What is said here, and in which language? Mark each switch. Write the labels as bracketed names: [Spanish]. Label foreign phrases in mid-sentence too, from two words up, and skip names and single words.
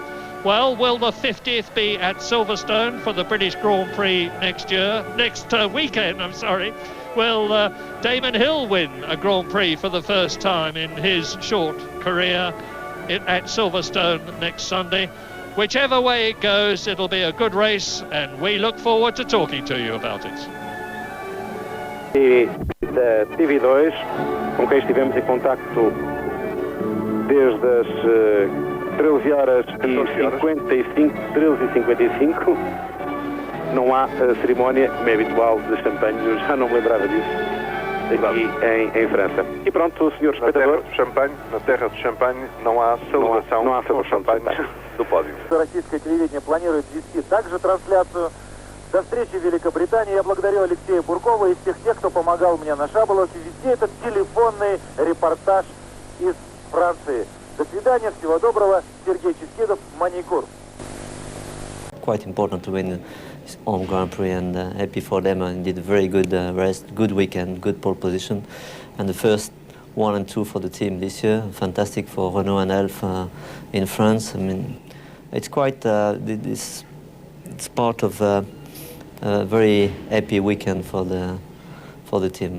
[English] Well, will the 50th be at Silverstone for the British Grand Prix next weekend, I'm sorry. Will Damon Hill win a Grand Prix for the first time in his short career at Silverstone next Sunday? Whichever way it goes, it'll be a good race, and we look forward to talking to you about it. [Portuguese] E da TV2, com quem estivemos em contacto desde as 13 horas e 55, 13 e 55, não há cerimónia, como é habitual, de champanhe. Eu já não me lembrava disso aqui em França. E pronto, senhor espectador. Na terra de Champagne não há celebração, não há celebração de champanhe do pódio. [Russian] Российское телевидение планирует вести также трансляцию. До встречи в Великобритании. Я благодарю Алексея Буркова и всех тех, кто помогал мне на Шаболовке вести этот телефонный репортаж из Франции. До свидания, всего доброго. Сергей Ческидов, Маникур. [English] Quite important to win his own Grand Prix, and happy for them, and did a very good rest, good weekend, good pole position, and the first 1 and 2 for the team this year. Fantastic for Renault and Elf in France. I mean, it's quite it's part of a very happy weekend for the team.